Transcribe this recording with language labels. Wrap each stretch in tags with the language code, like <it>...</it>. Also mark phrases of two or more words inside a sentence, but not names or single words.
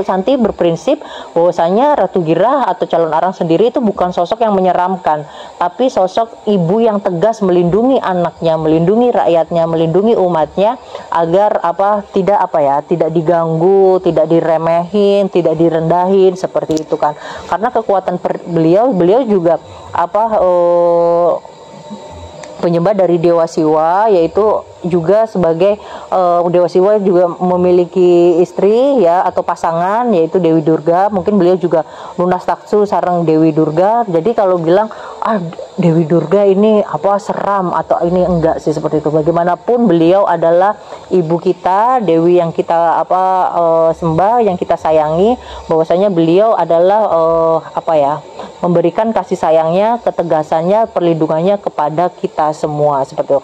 <id>Kalau Santi berprinsip bahwasanya Ratu Gira atau Calon Arang sendiri itu bukan sosok sosok yang menyeramkan, tapi sosok ibu yang tegas melindungi anaknya, melindungi rakyatnya, melindungi umatnya agar tidak diganggu, tidak diremehin, tidak direndahin seperti itu kan. Karena kekuatan beliau juga penyembah dari Dewa Siwa, yaitu juga sebagai Dewa Siwa juga memiliki istri ya atau pasangan, yaitu Dewi Durga. Mungkin beliau juga lunas taksu sareng Dewi Durga. Jadi kalau bilang Dewi Durga ini seram atau ini enggak sih, seperti itu. Bagaimanapun beliau adalah ibu kita, dewi yang kita sembah, yang kita sayangi. Bahwasanya beliau adalah memberikan kasih sayangnya, ketegasannya, perlindungannya kepada kita semua seperti itu.</id>